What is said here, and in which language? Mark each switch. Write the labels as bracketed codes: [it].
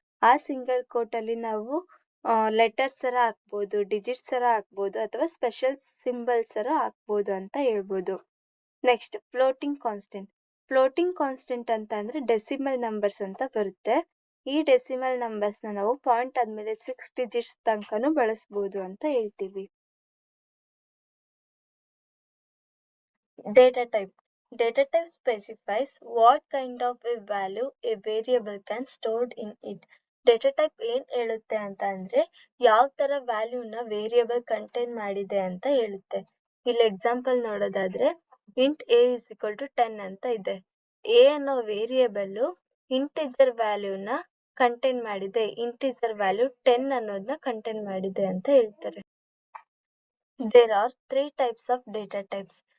[kn] ಆ single coat ಅಲ್ಲಿ ನಾವು ಲೆಟರ್ಸ್ ತರ ಹಾಕ್ಬೋದು, ಡಿಜಿಟ್ಸ್ ತರ ಹಾಕ್ಬೋದು, ಅಥವಾ ಸ್ಪೆಷಲ್ ಸಿಂಬಲ್ಸ್ ತರ ಹಾಕ್ಬೋದು ಅಂತ ಹೇಳ್ಬೋದು. Next floating constant. Floating constant ಅಂತ ಅಂದ್ರೆ ಡೆಸಿಮಲ್ ನಂಬರ್ಸ್ ಅಂತ ಬರುತ್ತೆ. ಈ ಡೆಸಿಮಲ್ ನಂಬರ್ಸ್ ನ ನಾವು ಪಾಯಿಂಟ್ ಆದ್ಮೇಲೆ 6 ಡಿಜಿಟ್ಸ್ ತನಕನೂ ಬಳಸಬಹುದು ಅಂತ ಹೇಳ್ತೀವಿ. [en] Data type. Data type specifies what kind of a value a variable can stored in it. [kn] Data type ಏನ್ ಹೇಳುತ್ತೆ ಅಂತ ಅಂದ್ರೆ ಯಾವ ತರ ವ್ಯಾಲ್ಯೂನ ವೇರಿಯೇಬಲ್ ಕಂಟೈನ್ ಮಾಡಿದೆ ಅಂತ ಹೇಳುತ್ತೆ. ಇಲ್ಲಿ ಎಕ್ಸಾಂಪಲ್ ನೋಡೋದಾದ್ರೆ int [en] a is equal to 10 [kn] ಅಂತ ಇದೆ. a ಅನ್ನೋ ವೇರಿಯೇಬಲ್ ಇಂಟಿಜರ್ ವ್ಯಾಲ್ಯೂನ ಕಂಟೈನ್ ಮಾಡಿದೆ, ಇಂಟಿಜರ್ ವ್ಯಾಲ್ಯೂ 10 ಅನ್ನೋದನ್ನ ಕಂಟೈನ್ ಮಾಡಿದೆ ಅಂತ ಹೇಳ್ತಾರೆ. [en] There are 3 types of data types.